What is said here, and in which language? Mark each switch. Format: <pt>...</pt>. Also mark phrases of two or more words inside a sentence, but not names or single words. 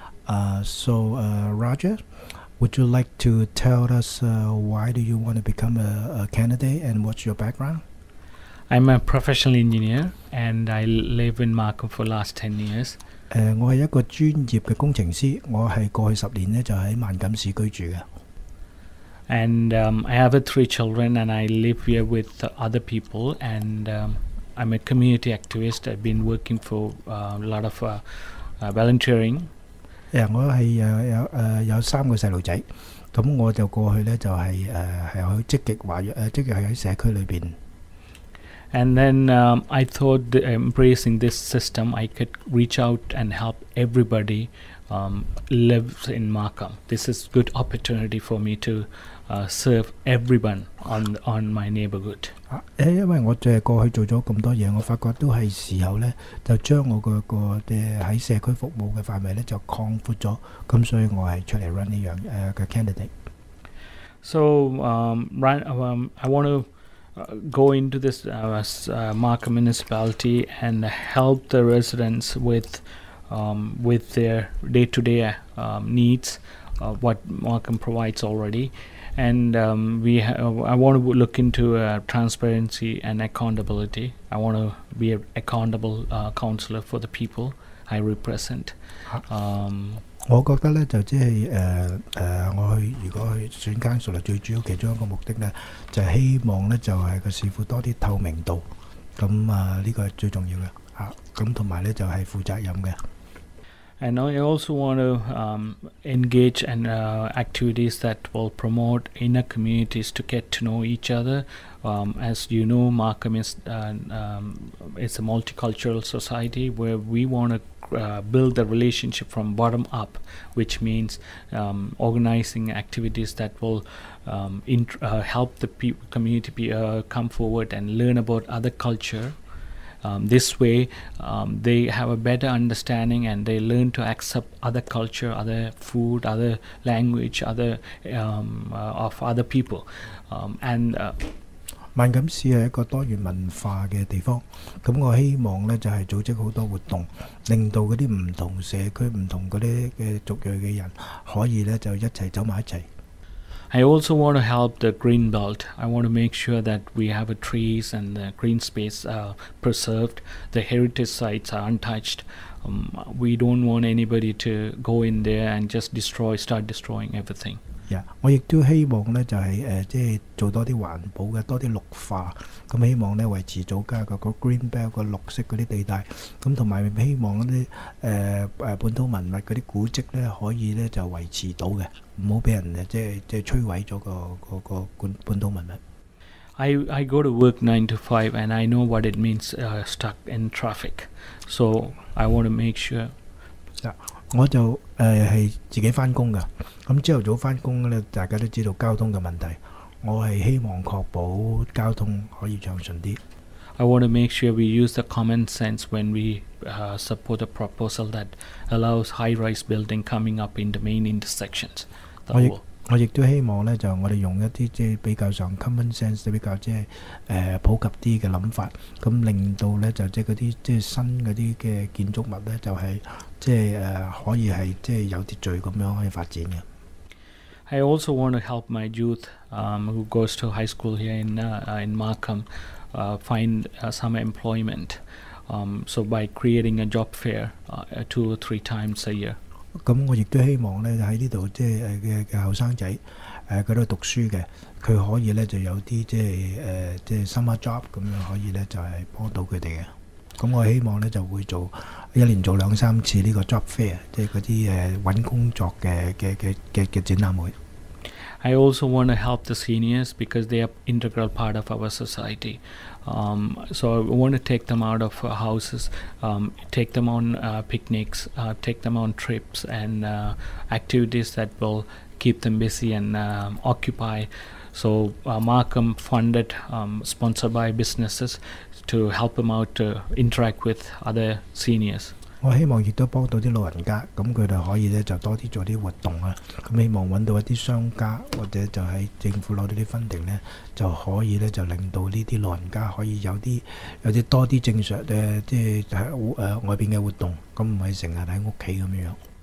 <en>Roger, would you like to tell us why do you want to become a candidate and what's your background? I'm a professional engineer and I live in Markham for last 10 years.</en> <yue>我係一個專業嘅工程師，我係過去10年咧就喺萬錦市居住嘅。</yue> <en>And I have 3 children and I live here with other people and I'm a community activist. I've been working for a lot of volunteering.</en> <yue>我係有3個細路仔，咁我就過去咧就係好積極積極喺社區裏邊。</yue> <en>And then I thought embracing this system, I could reach out and help everybody live in Markham. This is good opportunity for me to serve everyone on my neighborhood.</en> <yue>因為我過去做咗咁多嘢，我發覺都係時候咧，就將我個喺社區服務嘅範圍咧就擴闊咗，咁所以我係出嚟 run 呢樣嘅 candidate。</yue> <en>So I want to go into this Markham municipality and help the residents with their day-to-day needs, what Markham provides already. And I want to look into transparency and accountability. I want to be an accountable councillor for the people I represent.</en> <yue>我覺得咧就即係我如果去選 councillor 最主要其中一個目的咧，就係希望咧就係個市府多啲透明度，咁呢個係最重要嘅嚇，咁同埋咧就係負責任嘅。</yue> <en>And I also want to engage in activities that will promote inner communities to get to know each other. As you know, Markham is a multicultural society where we want to build the relationship from bottom up, which means organizing activities that will help the community come forward and learn about other culture. This way they have a better understanding and they learn to accept other culture, other food, other language, other of other people. And</en> <yue>萬錦市係一個多元文化嘅地方，咁我希望咧就係組織好多活動，令到嗰啲唔同社區、唔同嗰啲嘅族裔嘅人可以咧就一齊走埋一齊。</yue> <en>I also want to help the green belt. I want to make sure that we have trees and the green space preserved. The heritage sites are untouched. We don't want anybody to go in there and just start destroying everything.</en> <yue>我亦都希望咧就係即係做多啲環保嘅，多啲綠化，咁希望咧維持祖家個</yue> <en>green belt</en> <yue>個綠色嗰啲地帶，咁同埋希望嗰啲本土文物嗰啲古蹟咧可以咧就維持到嘅，唔好俾人即係摧毀咗個本土文物。</yue> <en>I go to work 9 to 5 and I know what it means stuck in traffic. So I want to make sure.</en> <yue>我就係自己返工㗎，咁朝頭早返工咧，大家都知道交通嘅問題，我係希望確保交通可以暢順啲。</yue> <en>I want to make sure we use the common sense when we support a proposal that allows high-rise building coming up in the main intersections.</en> <yue>我亦都希望咧，就我哋用一啲即係比較上</yue> <en>common sense</en> <yue>比較即係普及啲嘅諗法，咁令到咧就即係嗰啲即係新嗰啲嘅建築物咧，就係即係可以係即係有秩序咁樣可以發展嘅。</yue> <en>I also want to help my youth who goes to high school here in Markham find some employment. So by creating a job fair 2 or 3 times a year.</en> <yue>咁我亦都希望咧喺呢度即係嘅後生仔嗰度讀書嘅，佢可以咧就有啲即係</yue> <en>summer job</en> <yue>咁樣可以咧就係幫到佢哋嘅。咁我希望咧就會做一年做2-3次呢個</yue> <en>job fair，</en> <yue>即係嗰啲揾工作嘅展覽會。</yue> <en>I also want to help the seniors because they are integral part of our society. So I want to take them out of houses, take them on picnics, take them on trips and activities that will keep them busy and occupy. So Markham funded, sponsored by businesses to help them out to interact with other seniors.</en> <yue>我希望亦都幫到啲老人家，咁佢哋可以咧就多啲做啲活動啊。咁希望揾到一啲商家或者就喺政府攞到啲funding咧，就可以咧就令到呢啲老人家可以有啲多啲正常即係喺外邊嘅活動，咁唔係成日喺屋企咁樣。</yue>